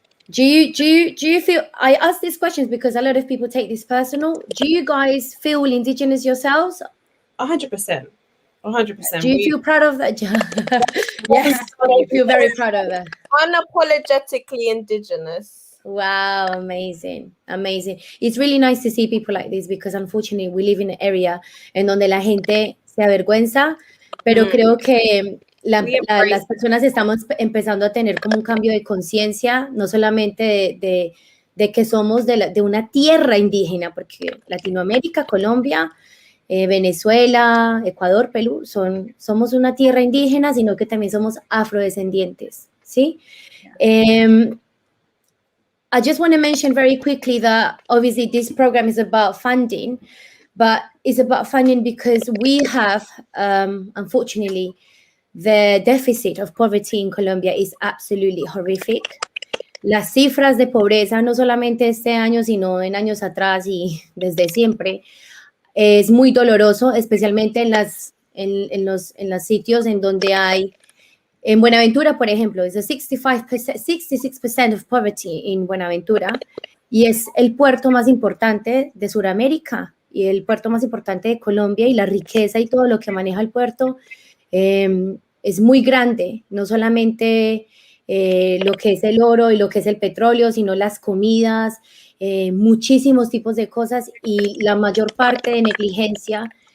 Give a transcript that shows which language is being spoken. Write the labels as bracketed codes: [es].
[en] Do you feel, I ask these questions because a lot of people take this personal. Do you guys feel indigenous yourselves? 100%. 100%. Do you feel proud of that? Yes, I feel very proud of that. Unapologetically indigenous. Wow, amazing. It's really nice to see people like this because unfortunately we live in an area [es] en donde la gente se avergüenza, pero creo que las personas estamos empezando a tener como un cambio de conciencia, no solamente de que somos de una tierra indígena, porque Latinoamérica, Colombia, Venezuela, Ecuador, Perú, somos una tierra indígena, sino que también somos afrodescendientes, ¿sí? [en] I just want to mention very quickly that obviously this program is about funding, but it's about funding because we have, unfortunately, the deficit of poverty in Colombia is absolutely horrific. [es] Las cifras de pobreza, no solamente este año, sino en años atrás y desde siempre, es muy doloroso, especialmente en los sitios en donde hay, en Buenaventura, por ejemplo, es [en] 66% of poverty in Buenaventura, [es] y es el puerto más importante de Sudamérica y el puerto más importante de Colombia, y la riqueza y todo lo que maneja el puerto es muy grande, no solamente lo que es el oro y lo que es el petróleo, sino las comidas, muchísimos tipos de cosas, y la mayor parte de negligencia